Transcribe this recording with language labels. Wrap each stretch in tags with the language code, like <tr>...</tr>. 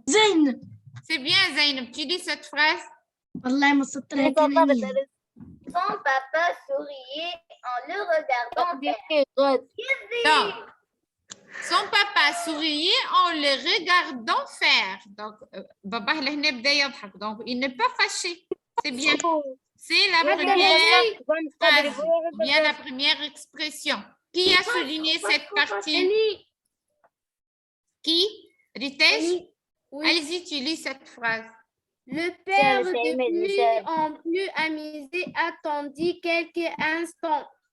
<ar>زين.</ar> <fr>C'est bien, Zainab. Tu dis cette phrase?</fr> <ar>والله ما سطرها كان.</ar> <fr>Son papa souriait en le regardant faire. Donc, son papa souriait en le regardant faire. Donc,</fr> <ar>باباه لهنا بدا يضحك.</ar> <fr>Donc, il n'est pas fâché. C'est bien. C'est la première phrase, ou bien la première expression. Qui a souligné cette partie? Qui? Ritesh? Allez-y, tu lis cette phrase. Le père de plus en plus amusé attendit quelques instants.</fr>